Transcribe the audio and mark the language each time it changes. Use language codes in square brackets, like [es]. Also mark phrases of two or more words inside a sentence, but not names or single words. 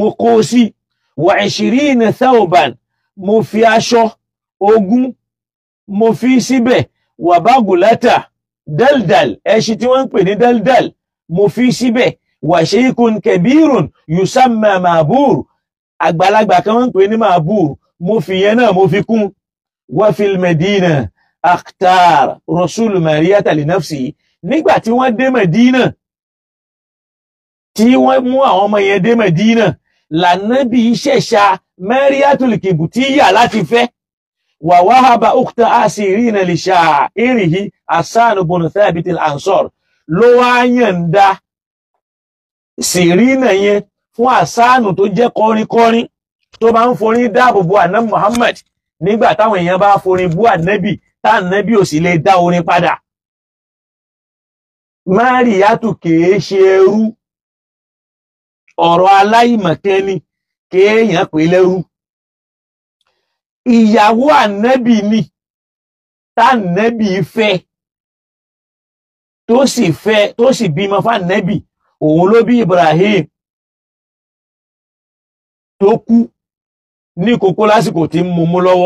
[yo] kó sí [ar] و 20 ثوبا [yo] mo fi aṣọ 20 mo fi síbẹ̀ [ar] وبغلة دلدل [yo] ẹṣin tí wọ́n ń pè ní daldal mo fi síbẹ̀ [ar] وشيخ كبير يسمى مأبور [yo] àgbàlagbà kan wọ́n ń pè ní ma'bur mo fi yẹn náà mo fi kún [ar] وفي المدينة اختار رسول مارية لنفسي [yo] nígbà tí wọ́n dé Medina tí wọ́n mú àwọn ọmọ yẹn dé Medina lànàbí ṣẹ̀ṣà Mariyatul Qibtiyya láti fẹ́ [ar] ووهب أخت سيرين لشاعره حسان بن ثابت الأنصار [yo] ló wá yànda Sirina yẹn fún Hassan tó jẹ́ kọrinkọrin tó bá ń forin dáàbò bo ànábì Muhammad nígbà táwọn èèyàn bá forin bú ànábì tá ànábì ò sì lè dá orin padà Mariyatu kìí ṣe ẹrú ọ̀rọ̀ aláìmọ̀kẹ́ni kéèyàn pè lẹ́rú ìyàwó ànẹ́bì ni tánẹ́bì fẹ́ tó sì bímọ fánẹ́bì òun ló bí Ibrahim tó kú ní kókó lásìkò tí ń mú lọ́wọ́